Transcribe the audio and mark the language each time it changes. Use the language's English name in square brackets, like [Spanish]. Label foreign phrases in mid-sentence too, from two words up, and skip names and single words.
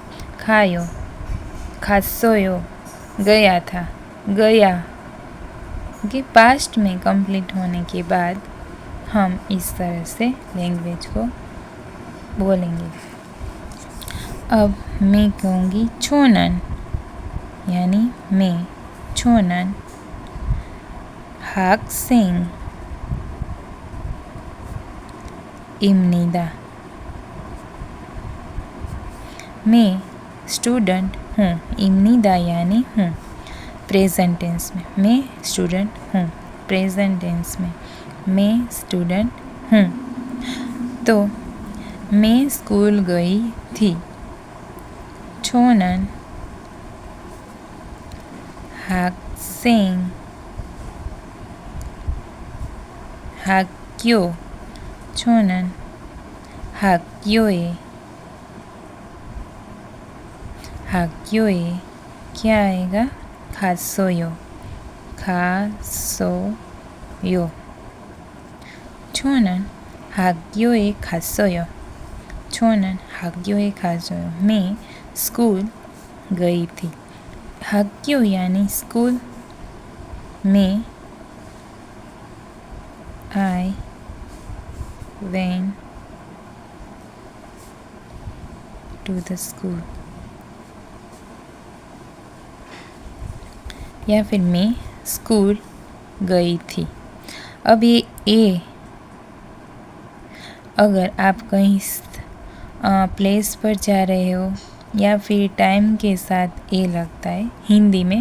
[Korean] 가요. 갔어요, [Hindi] गया था, गया। कि पास्ट में कंप्लीट होने के बाद हम इस तरह से लैंग्वेज को बोलेंगे। अब मैं कहूँगी छोनन, यानी मैं। [Korean] छोनन 학생 입니다। [Hindi] मैं स्टूडेंट हूँ। इम्निदा यानी हूँ। [English] present tense [Hindi] में मैं स्टूडेंट हूँ। [English] present tense [Hindi] में मैं स्टूडेंट हूँ। तो मैं स्कूल गई थी। [Korean] छोनन 학생 학교, छोनन 학교에, 학교에 [Hindi] क्या आएगा? [Korean] 갔어요, 갔어요। छोनन 학교에 갔어요। 저는 학교에 갔어요. [Hindi] मैं स्कूल गई थी। 학교 यानी स्कूल। मैं [English] I went to the school। [Hindi] या फिर मैं स्कूल गई थी। अब ये ए, अगर आप कहीं प्लेस पर जा रहे हो या फिर टाइम के साथ ए लगता है हिंदी में।